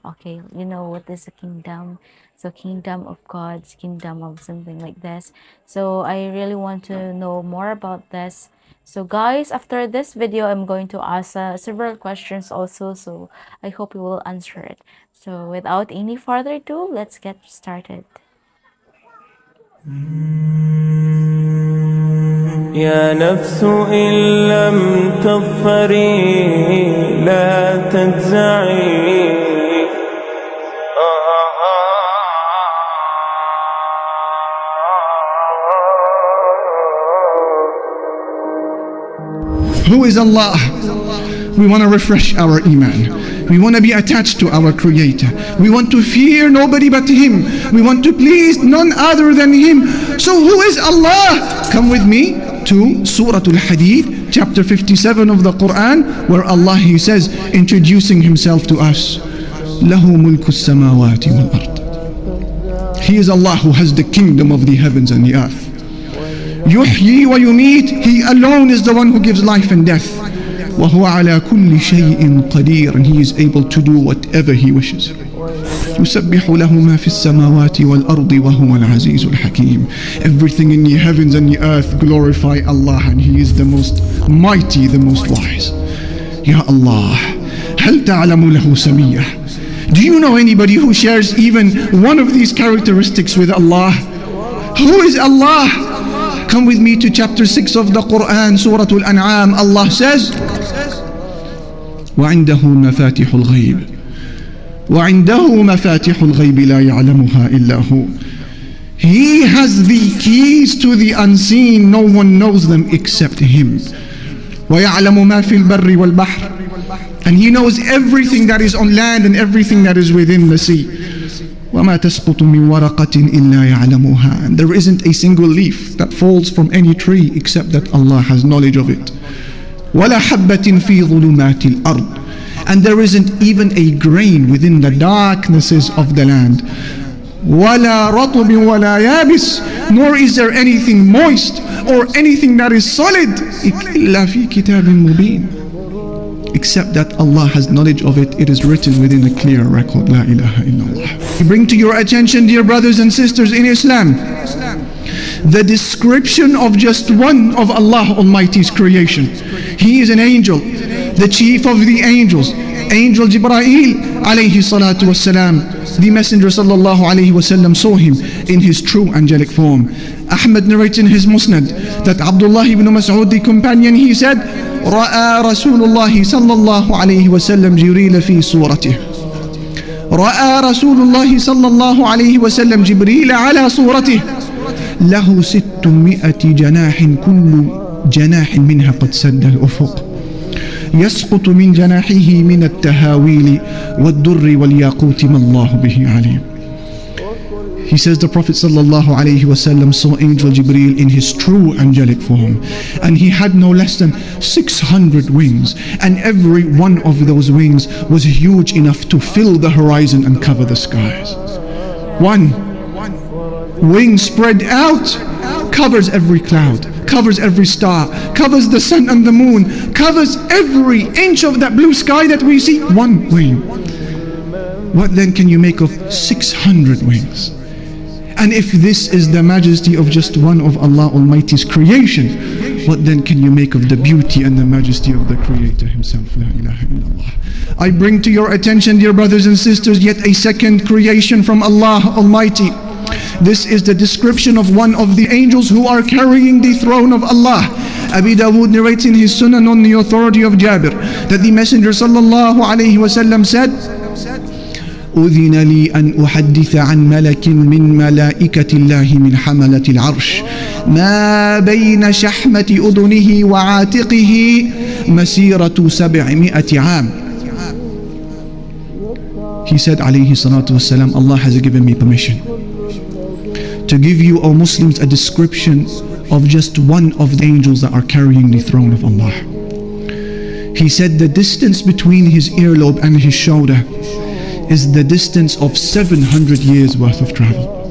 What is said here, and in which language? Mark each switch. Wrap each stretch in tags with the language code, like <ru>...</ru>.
<en>Okay, you know what is a kingdom? So kingdom of God's kingdom of something like this. So I really want to know more about this. So guys, after this video, I'm going to ask several questions also. So I hope you will answer it. So without any further ado, let's get started.</en> <ar>يا نفس إن لم تظفري لا تجزعي.</ar> <en>Who is Allah? We want to refresh our iman. We want to be attached to our Creator. We want to fear nobody but Him. We want to please none other than Him. So who is Allah? Come with me to Surah Al-Hadid, chapter 57 of the Quran, where Allah, He says, introducing Himself to us,</en> <ar>لَهُ مُلْكُ السَّمَاوَاتِ وَالْأَرْضِ.</ar> <en>He is Allah who has the kingdom of the heavens and the earth.</en> <ar>يحيي ويميت.</ar> <en>He alone is the one who gives life and death.</en> <ar>وهو على كل شيء قدير.</ar> <en>And He is able to do whatever He wishes.</en> <ar>يسبح له ما في السماوات والأرض وهو العزيز الحكيم.</ar> <en>Everything in the heavens and the earth glorify Allah, and He is the most mighty, the most wise. Ya Allah,</en> <ar>هل تعلم له سمية?</ar> <en>Do you know anybody who shares even one of these characteristics with Allah? Who is Allah? Come with me to chapter 6 of the Quran, Surah Al-An'am. Allah says,</en> <ar>وعنده مفاتح الغيب وعنده مفاتح الغيب لا يعلمها إلا هو.</ar> <en>He has the keys to the unseen. No one knows them except Him.</en> <ar>ويعلم ما في البر والبحر.</ar> <en>And He knows everything that is on land and everything that is within the sea.</en> <ar>وما تسقط من ورقة إلا يعلمها.</ar> <en>And there isn't a single leaf that falls from any tree except that Allah has knowledge of it.</en> <ar>ولا حبة في ظلمات الأرض.</ar> <en>And there isn't even a grain within the darknesses of the land.</en> <ar>ولا رطب ولا يابس.</ar> <en>Nor is there anything moist or anything that is solid</en> <ar>إلا في كتاب مبين.</ar> <en>Except that Allah has knowledge of it. It is written within a clear record.</en> <ar>La ilaha illallah.</ar> <en>We bring to your attention, dear brothers and sisters in Islam, the description of just one of Allah Almighty's creation. He is an angel, the chief of the angels, Angel Jibreel alayhi salatu wassalam. The Messenger sallallahu alayhi wasallam saw him in his true angelic form. Ahmad narrates in his Musnad that Abdullah ibn Mas'ud, the companion, he said,</en> <ar>رأى رسول الله صلى الله عليه وسلم جبريل في صورته. رأى رسول الله صلى الله عليه وسلم جبريل على صورته له 600 جناح كل جناح منها قد سد الأفق يسقط من جناحه من التهاويل والدر والياقوت ما الله به عليم.</ar> <en>He says the Prophet ﷺ saw Angel Jibreel in his true angelic form, and he had no less than 600 wings, and every one of those wings was huge enough to fill the horizon and cover the skies. One wing spread out covers every cloud, covers every star, covers the sun and the moon, covers every inch of that blue sky that we see. One wing. What then can you make of 600 wings? And if this is the majesty of just one of Allah Almighty's creation, what then can you make of the beauty and the majesty of the Creator Himself?</en> <ar>La ilaha illallah.</ar> <en>I bring to your attention, dear brothers and sisters, yet a second creation from Allah Almighty. This is the description of one of the angels who are carrying the throne of Allah. Abi Dawood narrates in his Sunan on the authority of Jabir that the Messenger sallallahu alayhi wasallam said,</en> <ar>أذن لي أن أحدث عن ملك من ملائكة الله من حملة العرش ما بين شحمة أذنه وعاتقه مسيرة 700 عام.</ar> <en>He said</en> <ar>عليه الصلاة والسلام,</ar> <en>Allah has given me permission to give you, O Muslims, a description of just one of the angels that are carrying the throne of Allah. He said the distance between his earlobe and his shoulder is the distance of 700 years worth of travel.</en>